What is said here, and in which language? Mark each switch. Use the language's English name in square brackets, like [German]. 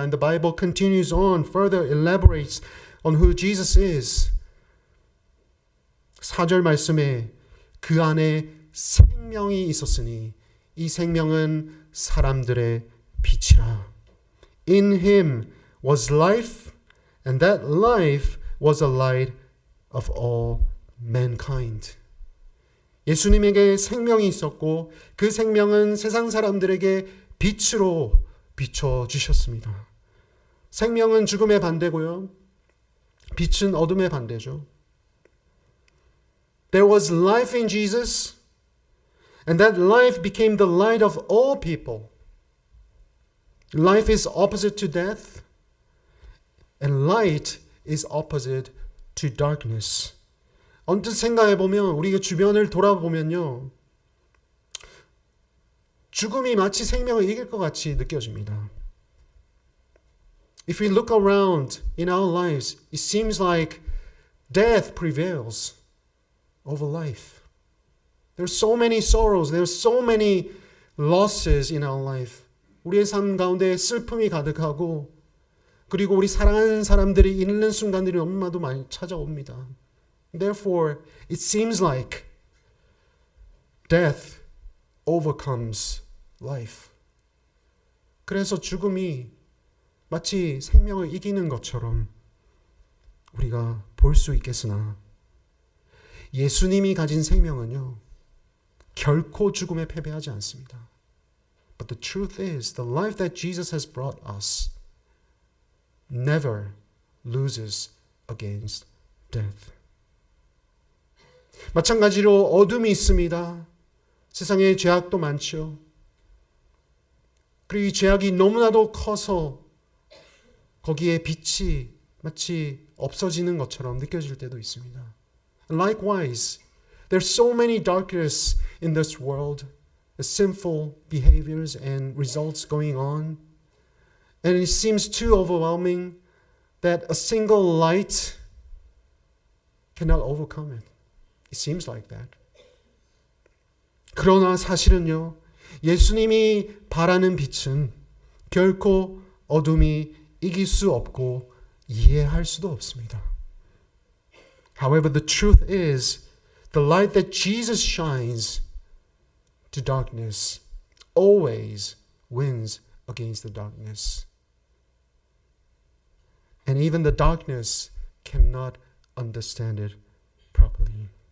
[English] And the Bible continues on, further elaborates on who Jesus is. [Korean] 4절 말씀에 그 안에 생명이 있었으니 이 생명은 사람들의 빛이라. [English] In Him was life, and that life was a light of all mankind. [Korean] 예수님에게 생명이 있었고 그 생명은 세상 사람들에게 빛으로 비춰주셨습니다. 생명은 죽음의 반대고요. 빛은 어둠의 반대죠. [English] There was life in Jesus, and that life became the light of all people. Life is opposite to death, and light is opposite to darkness. [Korean] 언뜻 생각해보면 우리가 주변을 돌아보면요. 죽음이 마치 생명을 이길 것 같이 느껴집니다. [English] If we look around in our lives, it seems like death prevails over life. There are so many sorrows, there are so many losses in our life. [Korean] 우리의 삶 가운데 슬픔이 가득하고 그리고 우리 사랑하는 사람들이 잃는 순간들이 너무나도 많이 찾아옵니다. [English] Therefore, it seems like death overcomes life. [Korean] 그래서 죽음이 마치 생명을 이기는 것처럼 우리가 볼 수 있겠으나 예수님이 가진 생명은요, 결코 죽음에 패배하지 않습니다. [English] But the truth is, the life that Jesus has brought us never loses against death. [Korean] 마찬가지로 어둠이 있습니다. 세상에 죄악도 많죠. 그리고 이 죄악이 너무나도 커서 거기에 빛이 마치 없어지는 것처럼 느껴질 때도 있습니다. [English] Likewise, there's so many darkness in this world, sinful behaviors and results going on. And it seems too overwhelming that a single light cannot overcome it. It seems like that. [Korean] 그러나 사실은요, 예수님이 바라는 빛은 결코 어둠이 이길 수 없고 이해할 수도 없습니다. [English] However, the truth is, the light that Jesus shines to darkness always wins against the darkness. And even the darkness cannot understand it properly.